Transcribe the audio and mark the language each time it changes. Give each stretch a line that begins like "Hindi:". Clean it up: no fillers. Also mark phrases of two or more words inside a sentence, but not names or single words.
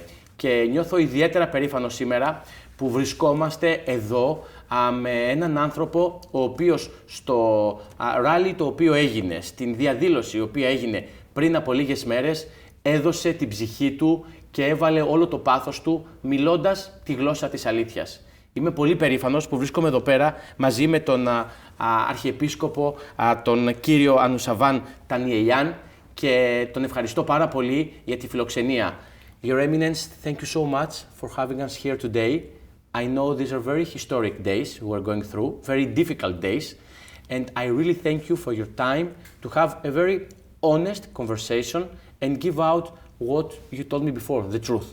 Greek: Και νιώθω ιδιαίτερα περήφανο σήμερα που βρισκόμαστε εδώ με έναν άνθρωπο ο οποίος στο ράλι το οποίο έγινε, στην διαδήλωση η οποία έγινε πριν από λίγες μέρες, έδωσε την ψυχή του και έβαλε όλο το πάθος του μιλώντας τη γλώσσα της αλήθειας. Είμαι πολύ περήφανος που βρίσκομαι εδώ πέρα μαζί με τον Αρχιεπίσκοπο, τον κύριο Anoushavan Tanielian και τον ευχαριστώ πάρα πολύ για τη φιλοξενία.
English: Your Eminence, thank you so much for having us here today. I know these are very historic days we're going through, very difficult days, and I really thank you for your time to have a very honest conversation and give out what you told me before, the truth.